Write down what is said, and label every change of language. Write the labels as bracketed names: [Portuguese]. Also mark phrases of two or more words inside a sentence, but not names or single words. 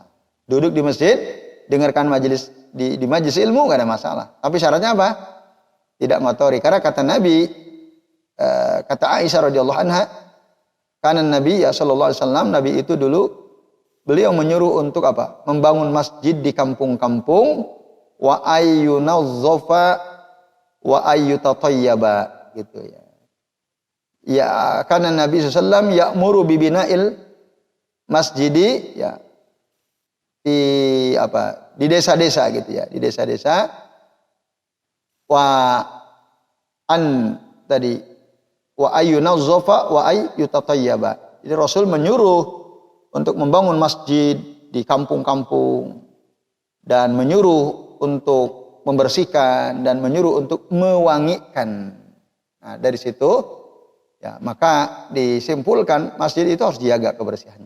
[Indonesian] Duduk di masjid, dengarkan majelis di majelis ilmu nggak ada masalah. Tapi syaratnya apa? Tidak ngotori. Karena kata Nabi, kata Aisyah [Arabic] رضي الله عنها, [Indonesian] karena Nabi ya [Arabic] صلى الله عليه وسلم, [Indonesian] Nabi itu dulu beliau menyuruh untuk apa? Membangun masjid di kampung-kampung, [Arabic] وأن ينظف وأن يطيب [Indonesian] gitu ya. Ya, karena Nabi [Arabic] صلى الله عليه وسلم يأمر ببناء المسجد [Indonesian] ya di desa-desa gitu ya, di desa-desa [Arabic] وأن ينظف وأن يطيب. [Indonesian] Jadi Rasul menyuruh untuk membangun masjid di kampung-kampung dan menyuruh untuk membersihkan dan menyuruh untuk mewangikan. Nah, dari situ ya maka disimpulkan masjid itu harus dijaga kebersihannya.